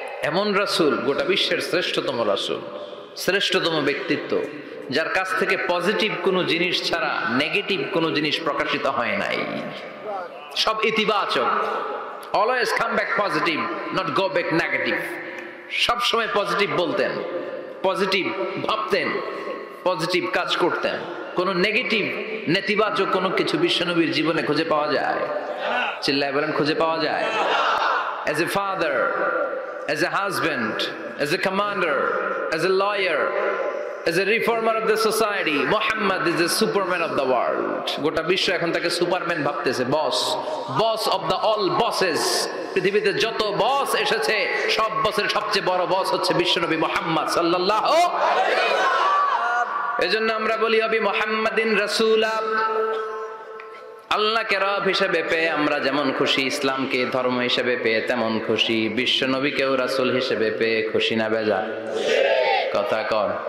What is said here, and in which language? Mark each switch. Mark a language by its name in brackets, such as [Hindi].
[Bangla] এমন রাসূল, গোটা বিশ্বের শ্রেষ্ঠতম রাসূল, শ্রেষ্ঠতম ব্যক্তিত্ব, যার কাছ থেকে পজিটিভ কোনো জিনিস ছাড়া নেগেটিভ কোনো জিনিস প্রকাশিত হয় নাই। সব ইতিবাচক। [English] Always come back positive, not go back negative. [Bangla] সব সময় পজিটিভ বলতেন, পজিটিভ ভাবতেন, পজিটিভ কাজ করতেন। কোন নেগেটিভ নেতিবাচক কোনো কিছু বিশ্বনবীর জীবনে খুঁজে পাওয়া যায়? চিল্লায় বলেন, খুঁজে পাওয়া যায়? [English] As a father, as a husband, as a commander, as a lawyer, as a reformer of the society, Muhammad is the superman of the world. [Bangla] গোটা বিশ্ব এখন তাকে সুপারম্যান ভাবতেছে, বস, [English] Boss of the all bosses. [Bangla] পৃথিবীতে যত বস এসেছে সব বসের সবচেয়ে বড় বস হচ্ছে বিশ্বনবী মুহাম্মদ সাল্লাল্লাহু আলাইহি ওয়াসাল্লাম। এজন্য আমরা বলি [Arabic] অবি মুহাম্মাদিন রাসূলা। [Bangla] আল্লাহকে রব হিসেবে পেয়ে আমরা যেমন খুশি, ইসলামকে ধর্ম হিসেবে পেয়ে তেমন খুশি, বিশ্ব নবীকেও রাসূল হিসেবে পেয়ে খুশি না বেজার? কথা কর।